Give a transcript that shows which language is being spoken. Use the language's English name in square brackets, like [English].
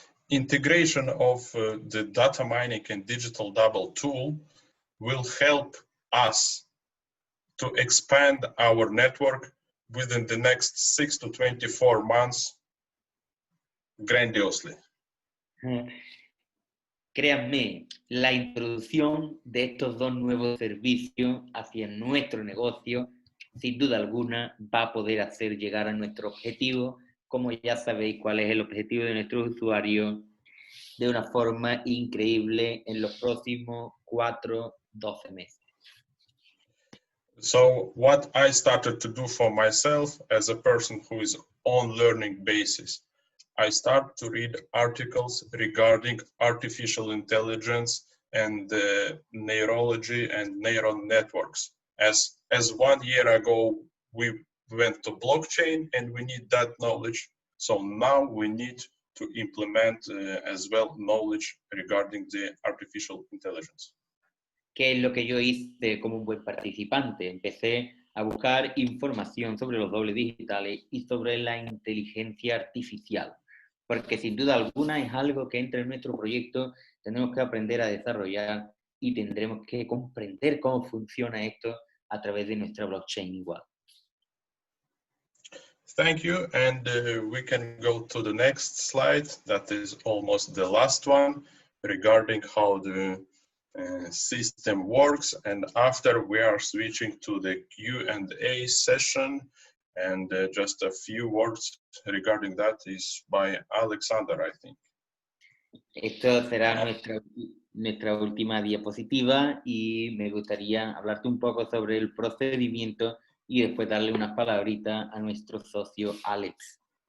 [English] Integration of the data mining and digital double tool will help us to expand our network within the next 6 to 24 months grandiosely. [Spanish] Créanme, la introducción de estos dos nuevos servicios hacia nuestro negocio, sin duda alguna, va a poder hacer llegar a nuestro objetivo, como ya sabéis cuál es el objetivo de nuestros usuarios, de una forma increíble en los próximos 4-12 meses. [English] So what I started to do for myself as a person who is on learning basis, I start to read articles regarding artificial intelligence and neurology and neural networks. As 1 year ago, we went to blockchain and we need that knowledge. So now we need to implement as well knowledge regarding the artificial intelligence. [Spanish] ¿Qué es lo que yo hice como un buen participante? Empecé a buscar información sobre los dobles digitales y sobre la inteligencia artificial, porque sin duda alguna es algo que entra en nuestro proyecto, tenemos que aprender a desarrollar y tendremos que comprender cómo funciona esto a través de nuestra blockchain igual. [English] Thank you, and we can go to the next slide. That is almost the last one regarding how the system works, and after we are switching to the Q&A session, and just a few words regarding that is by Alexander, I think. [Spanish] Esto será nuestra última diapositiva y me gustaría hablarte un poco sobre el procedimiento y después darle unas palabritas a nuestro socio Alex.